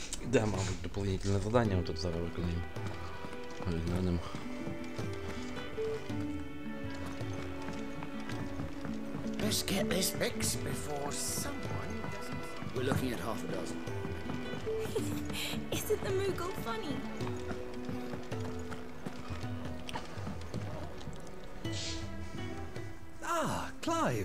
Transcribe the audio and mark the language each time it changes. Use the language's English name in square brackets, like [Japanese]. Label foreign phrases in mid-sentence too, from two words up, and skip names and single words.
[Ukrainian] Да, мабуть, дополнительне задання ми тут зараз виконуємо. Глянемо. [English] Let's get this fixed before someone doesn't. We're looking at half a dozen. Isn't the Moogle funny? Ah, Clive.